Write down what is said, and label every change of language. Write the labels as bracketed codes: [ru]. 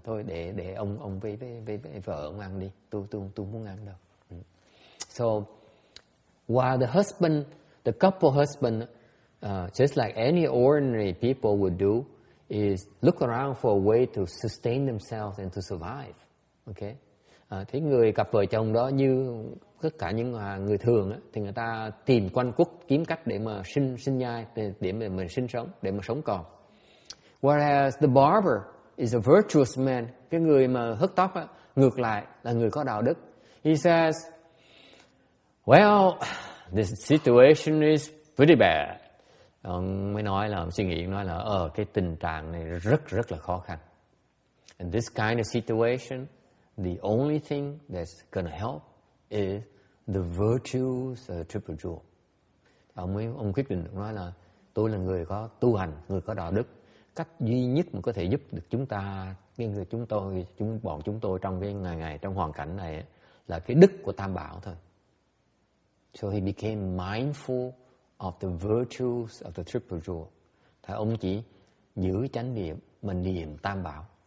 [vi] Thôi để ông với vợ ông ăn đi. Tôi không muốn ăn đâu. [en] So while the couple husband, just like any ordinary people would do, is look around for a way to sustain themselves and to survive. Okay? [vi] Thế người cặp vợ chồng đó như tất cả những người thường á, thì người ta tìm quanh quất kiếm cách để mà sinh nhai, để mà mình sinh sống, để mà sống còn. [en] Whereas the barber is a virtuous man, [vi] cái người mà hớt tóc á, ngược lại là người có đạo đức. [en] He says, "Well, this situation is pretty bad." [vi] Ông mới nói là, suy nghĩ nói là cái tình trạng này rất là khó khăn. [en] And this kind of situation, the only thing that's gonna help is the virtues triple jewel. [vi] Ông quyết định nói là tôi là người có tu hành, người có đạo đức. Cách duy nhất mà có thể giúp được chúng ta, bọn chúng tôi trong cái ngày trong hoàn cảnh này là cái đức của Tam Bảo thôi. [en] So he became mindful of the virtues of the triple jewel. [vi] Thì ông chỉ giữ chánh niệm, mà niệm tam bảo.